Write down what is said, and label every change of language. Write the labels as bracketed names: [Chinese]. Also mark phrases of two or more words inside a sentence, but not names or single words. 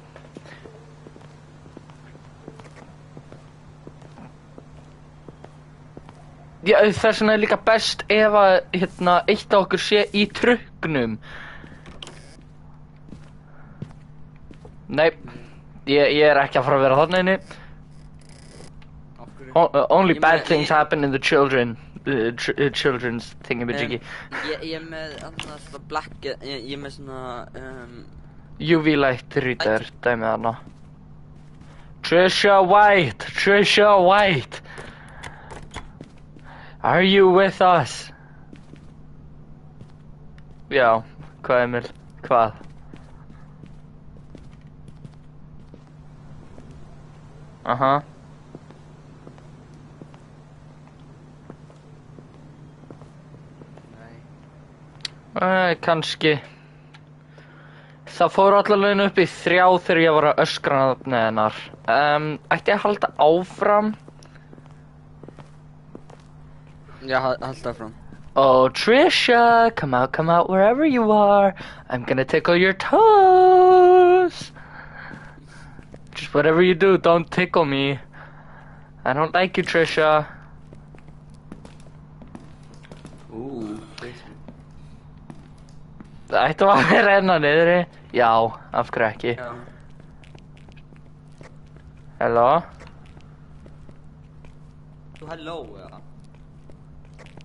[Icelandic] Já, þess vegna er líka best ef að, eitt af okkur sé í trukknum. Nei, ég er ekki að fara að vera þarna inni. [English] Only bad things happen in the children's thingamajiggy. [Icelandic] Ég er með annars svona black, ég er með svona, [English] UV light reader, [Icelandic] dæmið hana. [English] Trisha White! Are you with us? [Icelandic] Já, hvað Emil? Hvað? Aha. Kannski. Það fór allavega upp í 3 þegar ég var að öskra nafnið hennar. Ætti ég að halda áfram? Já, halda áfram. [English] Oh, Trisha, come out wherever you are. I'm gonna tickle your toes. Just whatever you do, don't tickle me. I don't like you, Trisha. [Icelandic] Það ætti að vera enn að niðri. Já, af hverju ekki? Já. [English] Hello? [Icelandic] Þú hello, eða?